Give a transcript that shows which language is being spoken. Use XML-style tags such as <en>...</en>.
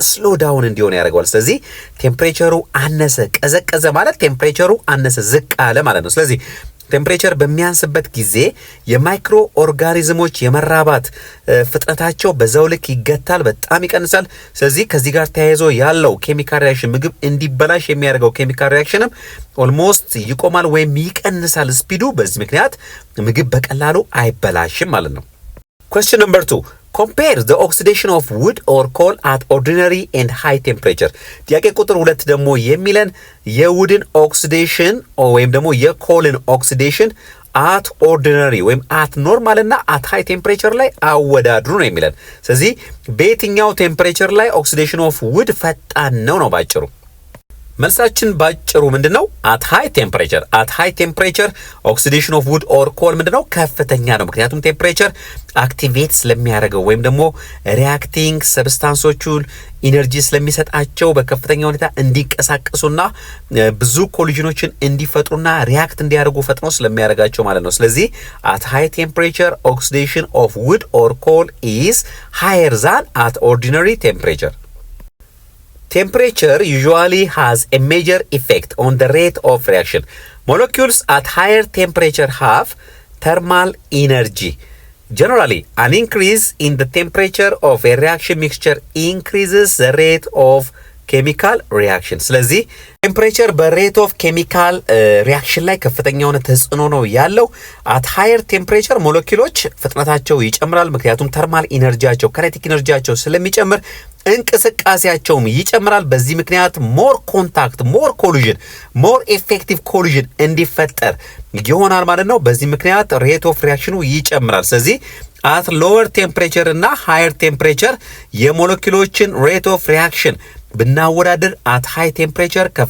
<am>ስሎ ዳውን እንዲሆን ያደርገዋል። ስለዚህ ቴምፕሬቸሩ አነሰ፣ ቀዘቀዘ ማለት ቴምፕሬቸሩ አነሰ፣ ዝቅ አለ ማለት ነው። ስለዚህ ቴምፕሬቸር በሚያንስበት ጊዜ የማይክሮ ኦርጋኒዝሞች የመራባት ፍጥነታቸው በዛው ልክ ይገታል፣ በጣም ይቀንሳል። ስለዚህ ከዚህ ጋር ተያይዞ ያለው ኬሚካል ሪአክሽን ምግብ እንዲበላሽ የሚያደርገው ኬሚካል ሪአክሽንም ኦልሞስት ይቆማል ወይም ይቀንሳል ስፒዱ። በዚህ ምክንያት ምግብ በቀላሉ አይበላሽም ማለት ነው።</am> <en>Question number 2. Compare the oxidation of wood or coal at ordinary and high temperature.</en> <am>ጥያቄ ቁጥር 2 ደግሞ የሚለን የውድን ኦክሲዴሽን ወይም ደግሞ የኮልን ኦክሲዴሽን</am> <en>at ordinary</en> <am>ወይም</am> <en>at normal</en> <am>እና</am> <en>at high temperature</en> <am>ላይ አወዳድሩ ነው የሚለን። ስለዚህ በየትኛው ቴምፕሬቸር ላይ ኦክሲዴሽን ኦፍ ውድ ፈጣን ነው ባጭሩ። መልሳችን ባጭሩ ምንድነው?</am> <en>at high temperature oxidation of wood or coal</en> <am>ምንድነው? ከፍተኛ ነው። ምክንያቱም ቴምፕሬቸር አክቲቬት ስለሚያደርገው ወይም ደግሞ ሪአክቲንግ ሰብስታንሶቹን ኢነርጂ ስለሚሰጣቸው በከፍተኛ ሁኔታ እንዲቀሳቀሱና ብዙ ኮሊዥኖችን እንዲፈጥሩና ሪአክት እንዲያደርጉ ፈጥኖ ስለሚያደርጋቸው ማለት ነው። ስለዚህ</am> <en>at high temperature oxidation of wood or coal is higher than at ordinary temperature. Temperature usually has a major effect on the rate of reaction. Molecules at higher temperature have thermal energy. Generally, an increase in the temperature of a reaction mixture increases the rate of chemical reaction.</en> <am>ስለዚህ ቴምፕሬቸር በሬት ኦፍ ኬሚካል ሪአክሽን ላይ ከፍተኛ የሆነ ተጽዕኖ ነው ያለው።</am> <en>at higher temperature</en> <am>ሞለኪውሎች ፍጥነታቸው ይጨምራል። ምክንያቱም ተርማል ኢነርጂያቸው ካይኔቲክ ኢነርጂያቸው ስለሚጨምር እንቅስቃሴያቸውም ይጨምራል። በዚህ ምክንያት ሞር ኮንታክት፣ ሞር ኮሊዥን፣ ሞር ኤፌክቲቭ ኮሊዥን እንዲፈጠር ይሆናል ማለት ነው። በዚህ ምክንያት ሬት ኦፍ ሪያክሽኑ ይጨምራል። ስለዚህ</am> <en>አት ሎወር ቴምፕሬቸር</en> <am>እና ሃየር ቴምፕሬቸር የሞለኪውሎችን ሬት ኦፍ ሪያክሽን ብናወዳደር</am> <en>አት ሃይ ቴምፕሬቸር</en>